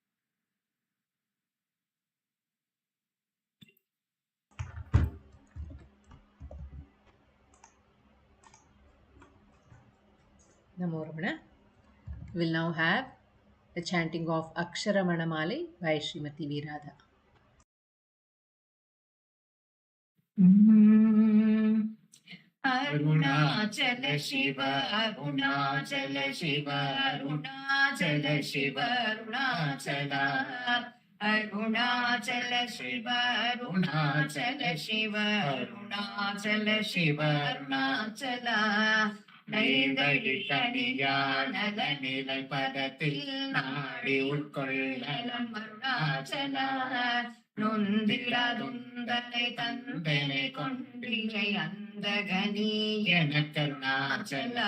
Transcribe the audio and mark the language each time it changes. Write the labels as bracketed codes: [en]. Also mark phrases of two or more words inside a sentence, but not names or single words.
[en] Namo Ramana. We will now have the chanting of Aksharamanamalai by Srimati V. Radha. [ta] Arunachala Shiva, Arunachala Shiva, Arunachala Shiva, Arunachala. Arunachala Shiva, Arunachala Shiva, Arunachala Shiva, Arunachala. நைவழி கனியான நிலை பதத்தில் நாடி உட்கொள்ளலம் அருணாச்சலா. நொந்திடாதுந்தனை தந்தனை கொண்டிலை அந்த கனி எனக் கருணாச்சலா.